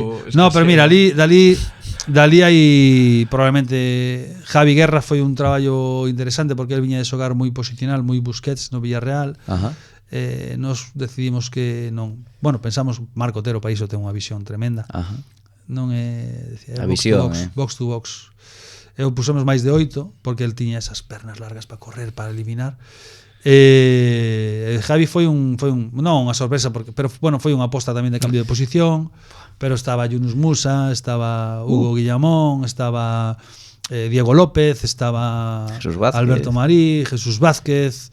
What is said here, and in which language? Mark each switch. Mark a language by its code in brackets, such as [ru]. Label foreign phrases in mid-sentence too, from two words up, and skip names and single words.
[gl] No, pero mira, dali hai probablemente Javi Guerra foi un traballo interesante porque el viña de xogar moi posicional, moi Busquets no Villarreal. Ajá. Nos decidimos que non, bueno, pensamos Marco Otero para iso ten unha visión tremenda. Ajá. Non é a visión, [en] box to box. [gl] Eu pusemos máis de 8 porque el tiña esas pernas largas para correr, para eliminar. Javi foi non unha sorpresa pero bueno, foi unha aposta tamén de cambio de posición, pero estaba Yunus Musa, estaba Hugo Guillamón, estaba Diego López, estaba Alberto Marí, Jesús Vázquez.